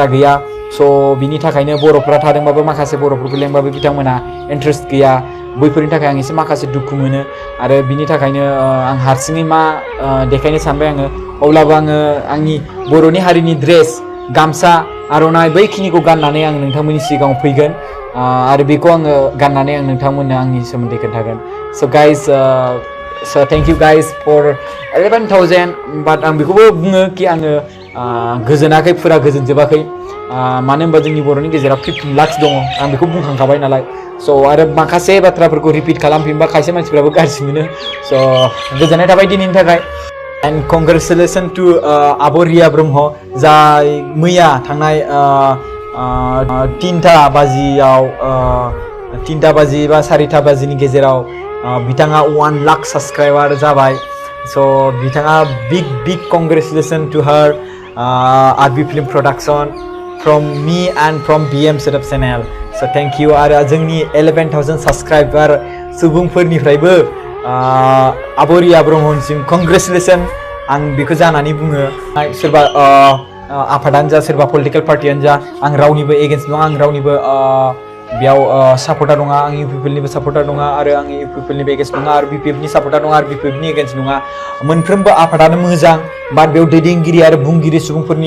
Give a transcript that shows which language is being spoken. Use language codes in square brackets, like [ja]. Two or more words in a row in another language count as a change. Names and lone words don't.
[brx] गैया स' बिनि थाखायनो बर'फ्रा थादोंबाबो माखासे बर'फोरखौ लेंबाबो बिथांमोना इन्ट्रेस्ट गैया बैफोरनि थाखाय आं एसे माखासे दुखु मोनो आरो बिनि थाखायनो आं हारसिङै मा देखायनो सानबाय आङो अब्लाबो आङो आंनि बर'नि हारिनि ड्रेस गामसा आर'नाइ बैखिनिखौ गाननानै आं नोंथांमोननि सिगाङाव फैगोन आरो बेखौ आङो गाननानै आं नोंथांमोननो आंनि सोमोन्दै खोन्थागोन स' गाइस [en] so thank you guys for 11,000 but [brx] आं बेखौबो बुङो कि आङो गोजोनाखै फुरा गोजोनजोबाखै मानो होनबा जोंनि बर'नि गेजेराव 15 लाख दङ आं बेखौ बुंखांखाबाय नालाय स' आरो माखासे बाथ्राफोरखौ रिपिट खालामफिनबा खायसे मानसिफ्राबो गाज्रि मोनो स' गोजोननाय थाबाय दिनैनि थाखाय [en] and congratulations to [brx] आब' रिया ब्रह्म जाय मैया थांनाय 3टा बाजि बा 4टा बाजिनि गेजेराव बिथाङा 1 लाख साबस्क्राइबार जाबाय स' बिथाङा [en] big congratulations to her RB Film Production from me and from BM SWDWB channel so thank you [brx] आरो जोंनि 11,000 साबस्क्राइबार सुबुंफोरनिफ्रायबो आब' रिया ब्रह्मनिसिम congratulations आं बेखौ जानानै बुङो सोरबा आफादानो जा सोरबा पलिटिकेल पार्टियानो जा आं रावनिबो एगेन्स्ट नङा आं रावनिबो बेयाव सापर्टार नङा आं इउपिपिएलनिबो सापर्टार नङा आरो आं इउपिपिएलनिबो एगेन्स्ट नङा आरो बिपिएफनि सापर्टार नङा आरो बिपिएफनि एगेन्स्ट नङा मोनफ्रोमबो आफादानो मोजां बाट बेयाव दैदेनगिरि आरो बुंगिरि सुबुंफोरनि